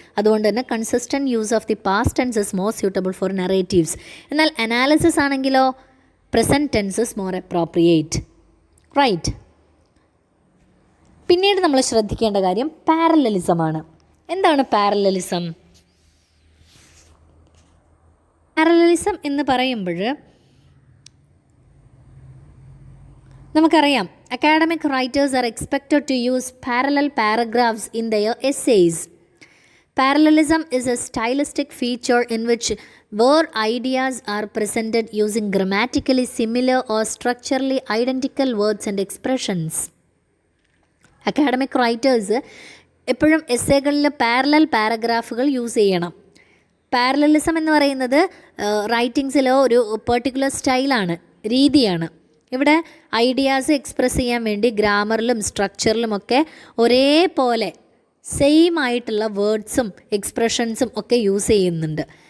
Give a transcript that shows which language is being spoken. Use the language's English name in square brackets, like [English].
[Malayalam] അതുകൊണ്ട് തന്നെ [English] Consistent use of the past tense is more suitable for narratives. [Malayalam] എന്നാൽ analysis ആണെങ്കിലോ [English] Present tense is more appropriate. Right. [Malayalam] പിന്നീട് നമ്മൾ ശ്രദ്ധിക്കേണ്ട കാര്യം പാരലലിസമാണ്. എന്താണ് പാരലലിസം? പാരലലിസം എന്ന് പറയുമ്പോൾ നമുക്കറിയാം, [English] academic writers are expected to use parallel paragraphs in their essays. Parallelism is a stylistic feature in which where ideas are presented using grammatically similar or structurally identical words and expressions. [Malayalam] Academic writers എപ്പോഴും എസ്സേകളിൽ parallel പാരഗ്രാഫുകൾ use ചെയ്യണം. Parallelism എന്ന് പറയുന്നത് റൈറ്റിങ്സിലോ ഒരു particular സ്റ്റൈലാണ്, രീതിയാണ്. ഇവിടെ ideas express ചെയ്യാൻ വേണ്ടി ഗ്രാമറിലും സ്ട്രക്ചറിലുമൊക്കെ ഒരേപോലെ സെയിം ആയിട്ടുള്ള വേർഡ്സും എക്സ്പ്രഷൻസും ഒക്കെ യൂസ് ചെയ്യുന്നുണ്ട്.